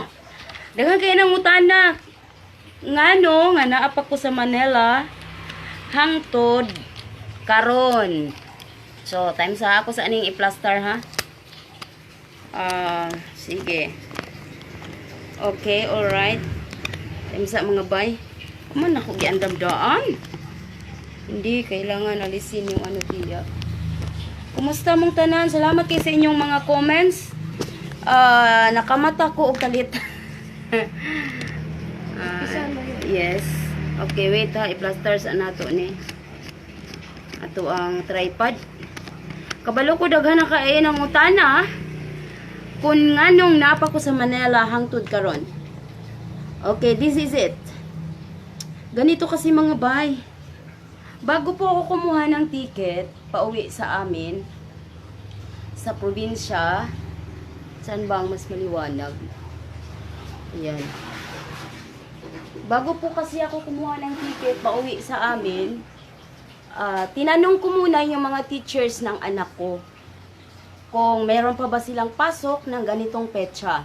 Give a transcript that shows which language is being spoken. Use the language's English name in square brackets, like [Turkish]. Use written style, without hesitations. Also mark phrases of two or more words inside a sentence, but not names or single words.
[Cebuano] Daghan kay nang utana ngano nga naapa ko sa Manila hangtod karon. So time sa ako sa aning i-plaster ha. [English] Sige. Okay, alright. [Cebuano] Time sa mga bay. Kuman ako giandam-daan. [Filipino] Hindi kailangan alisin yung ano diya. [Cebuano] Kumusta mong tanan? Salamat kay sa inyong mga comments. Nakamata ko og kalit. Yes. [English] Okay, wait [Cebuano] ha. I-plaster sa nato ni. Ato ang tripod. Kabalo ko daghan na kay nang utana. Kung nganong napa ko sa Manila hangtod karon. [English] Okay, this is it. [Filipino] Ganito kasi mga bay. Bago po ako kumuha ng ticket, pauwi sa amin, sa probinsya, saan bang mas maliwanag? Ayan. Bago po kasi ako kumuha ng ticket, pauwi sa amin, tinanong ko muna yung mga teachers ng anak ko, kung meron pa ba silang pasok ng ganitong petsa.